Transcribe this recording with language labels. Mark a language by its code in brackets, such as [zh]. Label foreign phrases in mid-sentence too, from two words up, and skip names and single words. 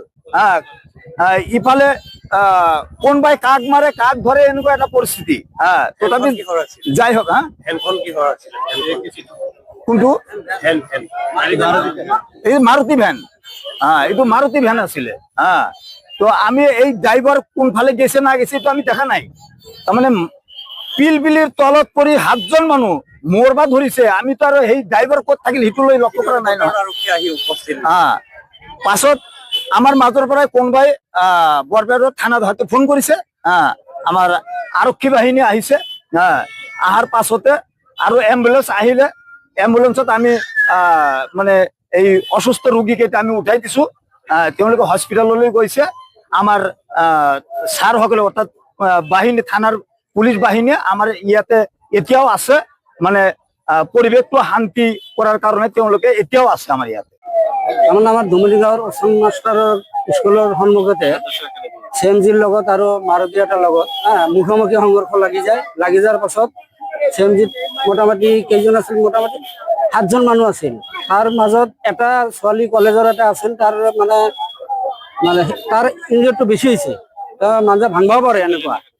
[as] ইফালে কোনবাই কাক মারে কাক ধরে এনেকুৱা এটা পৰিস্থিতি। তথাপি যাই হোক। কোনটো? এই মাৰুতি ভ্যান। এইটো মাৰুতি ভ্যান আছিলে। তো আমি এই ড্রাইভার কোন ফালে গেছে না গেছে তো আমি দেখা নাই। তাৰমানে পিলপিলিৰ তলত পৰি 7জন মানুহ মৰবা ধৰিছে। আমি তো আৰু সেই ড্রাইভার ক'ত থাকিল সেইটো লৈ লক্ষ্য কৰা নাই নহয়। পাছত আমার মাজৰ পৰাই কোনবাই বৰপেটা থানাত হয়তো ফোন কৰিছে। আমার আৰক্ষী বাহিনী আহিছে। আহাৰ পাছতে আৰু এম্বুলেন্স আহিলে। এম্বুলেন্সত আমি মানে এই অসুস্থ ৰোগীকেইটা আমি উঠাই দিছো। তেওঁলোকে হস্পিটাললৈ গৈছে। আমার স্যার সকলে অর্থাৎ বাহিনী থানার পুলিশ বাহিনী আমার ইয়াতে এতিয়াও আছে। মানে পরিবেশটো শান্তি করার কারণে তেওঁলোকে এতিয়াও আছে আমার ইয়াতে। যেমন আমার দুমুলি গাঁৱৰ অসম মাষ্টাৰৰ স্কুলৰ সন্মুখতে CMG লগত আৰু মাৰুতি এটাৰ লগত মুখামুখি সংঘৰ্ষ লাগি যায়। লাগি যোৱাৰ পাছত CMG মোটামুটি কেইজন আছিল? মোটামুটি 7জন মানুহ আছিল। তাৰ মাজত এটা ছোৱালী কলেজৰ এটা আছিল, তাৰ মানে তাৰ ইঞ্জুৰিটো বেছি হৈছে, মাজে ভাঙিব পাৰে এনেকুৱা।